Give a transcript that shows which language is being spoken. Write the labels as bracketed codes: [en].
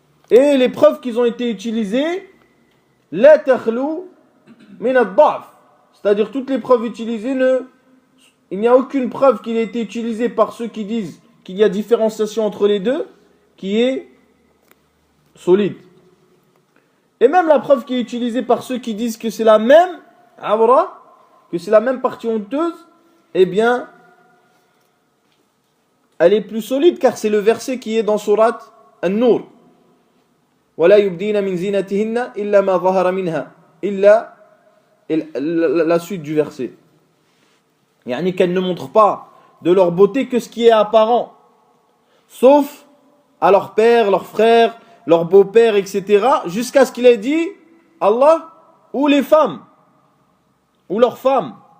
[fr] Et les preuves qui ont été utilisées, [ar] la takhlu min ad-da'f, [fr] c'est-à-dire toutes les preuves utilisées, il n'y a aucune preuve qui a été utilisée par ceux qui disent qu'il y a différenciation entre les deux qui est solide. Et même la preuve qui est utilisée par ceux qui disent que c'est la même awra, que c'est la même partie honteuse, eh bien, elle est plus solide car c'est le verset qui est dans Surat An-Nur. [ar] وَلَا يُبْدِينَ مِنْ زِينَتِهِنَّ إِلَّا مَا ظَهَرَ مِنْهَا إِلَّا [fr] la suite du verset. Yani qu'elles ne montrent pas de leur beauté que ce qui est apparent, sauf à leur père, leurs frères, leur beau-père, etc., jusqu'à ce qu'il ait dit Allah ou les femmes, ou leurs femmes.